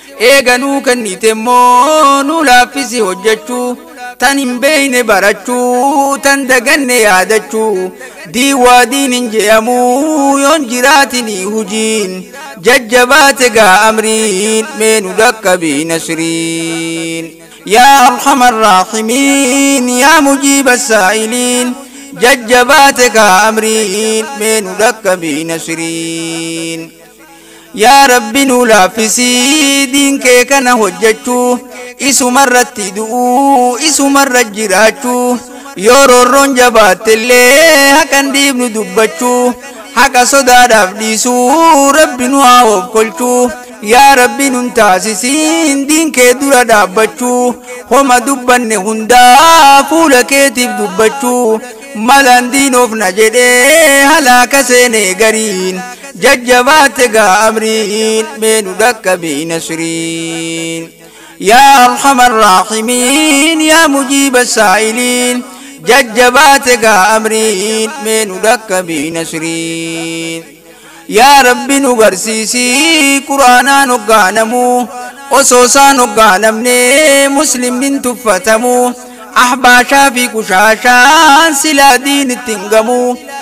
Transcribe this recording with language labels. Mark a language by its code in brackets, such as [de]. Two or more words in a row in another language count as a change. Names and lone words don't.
[om] Eeganuu kennite immoo nu laaffisi hojjechuu. Tan hin beeyne barachuu, tan daganne yaadachuu. Diin waa diin hin je'amuu, yoon jiraatini hujiin. Jajjabaate gaa amriin, mee nu dhaqqabii nasriin. [ar] يا أرحم الراحمين، يا مجيب السائلين، [om] jajjabaate gaa amriin, mee nu dhaqqabii nasriin. Yaa Rabbi nu laaffisii, diin kee kana hojjechuu, isumarratti du'uu, isumarra jiraachuu. Yoo roorroon jabaattellee, haqan dhiibnu dubbachuu. Haqa sodaadhaaf dhiisuu, Rabbi nu haa of kolchuu. Yaa Rabbi nun taasisiin, diin kee dura dhaabbachuu. Homa dubbanne hundaa fuula keetiif dubbachuu. Malaan diin of na jedhee halaaka seenee gariin. Jajjabaate gaa amriin, mee nu dhaqqabii nasriin. [ar] يا أرحم الراحمين، يا مجيب السائلين، [om] jajjabaate gaa amriin, mee nu dhaqqabii nasriin. Yaa Rabbi nu barsiisii, Qur'aanaan hoggaanamu, osoo isaan hoggaanamne, muslimnin tuffatamu. Ahbaashaa fi kushaashaan silaa diin ittiin gamu.